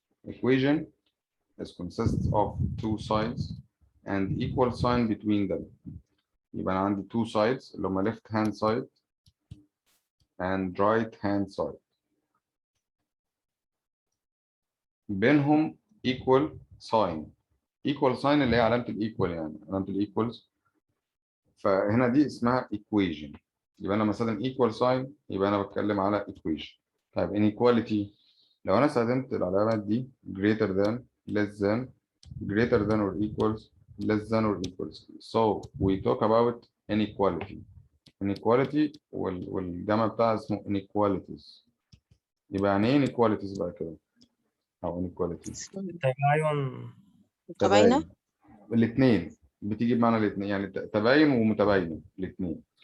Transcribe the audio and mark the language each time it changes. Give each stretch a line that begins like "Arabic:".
English: Equation consists of 2 sides and equal sign between them.
Arabic: يبقى أنا عندي 2 sides اللي هما
English: left hand side and right hand side.
Arabic: بينهم equal sign. equal sign اللي هي علامة الإيكوال، يعني علامة الإيكوالز. فهنا دي اسمها equation. يبقى أنا مثلا equal sign يبقى أنا بتكلم على equation. طيب inequality لو أنا استخدمت العلامات دي
English: greater than, less than, greater than or equals, less than or equals. So we talk about inequality.
Arabic: inequality والجمع بتاعها اسمه inequalities. يبقى يعني ايه inequalities بقى كده؟ أو inequalities. تباين متباينة. الاثنين بتيجي بمعنى الاثنين، يعني تباين ومتباينة الاثنين.